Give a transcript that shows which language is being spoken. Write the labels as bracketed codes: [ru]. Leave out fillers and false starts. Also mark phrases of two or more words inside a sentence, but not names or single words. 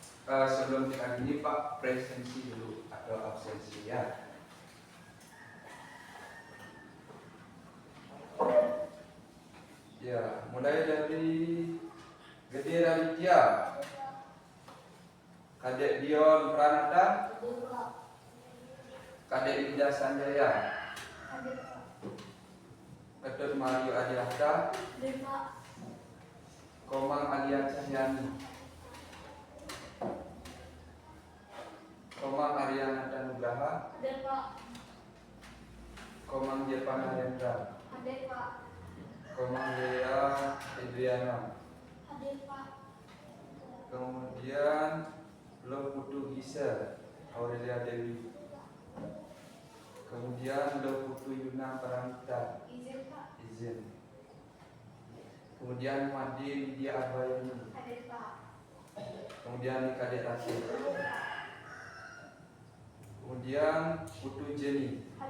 [id] sebelum kita gini Pak presensi dulu atau absensi ya. Ya, mulai dari Gede Raditya, Kadek Dion Pranata, Kadek Linda Sanjaya, Kadek Mario Adiakta, Komang Alia Cahyani, Komang Ariana Danugraha, Komang Jepang Narendra, Komang Dea Adriana, kemudian Lo Putu Gisa Aurelia Dewi, kemudian Lo Putu Yuna Paramita izin, kemudian Madi Lydia Abayani, kemudian Kadek Rati, kemudian Putu Jenny.